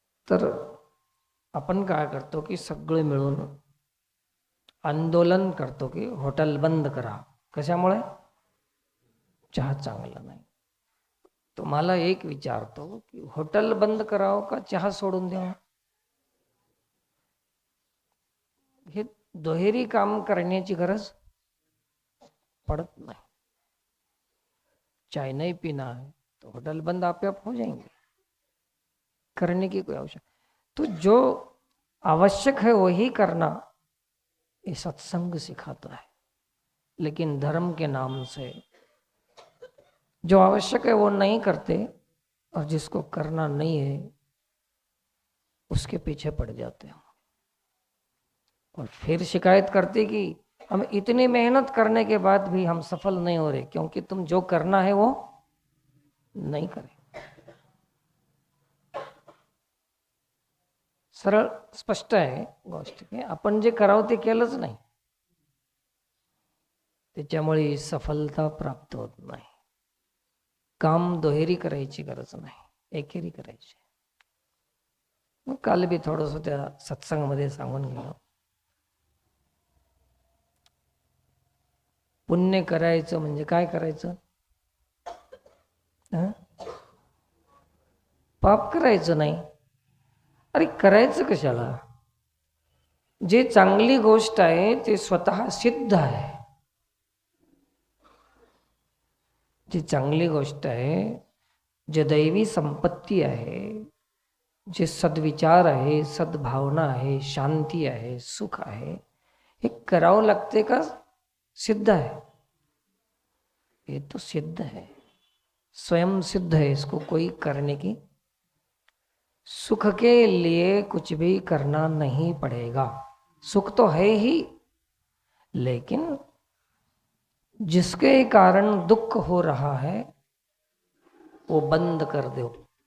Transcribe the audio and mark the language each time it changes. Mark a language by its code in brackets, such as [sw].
[mr] तर आपण काय करतो की सगळे मिळून आंदोलन करतो की हॉटेल बंद करा। कशामुळे? चहा चांगला नाही। तुम्हाला एक विचारतो की हॉटेल बंद करावं का चहा सोडून द्यावं? हे दुहेरी काम करण्याची गरज पड़त नहीं। [hi] चाय नहीं पीना है तो होटल बंद आप हो जाएंगे, करने की कोई आवश्यकता। तो जो आवश्यक है वही करना ये सत्संग सिखाता है। लेकिन धर्म के नाम से जो आवश्यक है वो नहीं करते और जिसको करना नहीं है उसके पीछे पड़ जाते हैं और फिर शिकायत करते कि हम इतनी मेहनत करने के बाद भी हम सफल नहीं हो रहे, क्योंकि तुम जो करना है वो नहीं करे। [mr] सरळ स्पष्ट आहे गोष्ट की आपण जे करावं ते केलंच नाही, त्याच्यामुळे सफलता प्राप्त होत नाही. काम दुहेरी करायची गरज नाही, एकेरी करायची. मग काल बी थोडंसं त्या सत्संगामध्ये सांगून गेलो, पुण्य करायचं म्हणजे काय करायचं? पाप करायचं नाही. अरे करायचं कशाला? जे चांगली गोष्ट आहे ते स्वतः सिद्ध आहे. जी चांगली गोष्ट आहे, जे दैवी संपत्ती आहे, जे सद्विचार आहे, सद्भावना आहे, शांती आहे, सुख आहे, हे करावं लागते [hi] का सिद्ध है? ये तो सिद्ध है, स्वयं सिद्ध है. इसको कोई करने की, सुख के लिए कुछ भी करना नहीं पड़ेगा. सुख तो है ही, लेकिन जिसके कारण दुख हो रहा है वो बंद कर दो.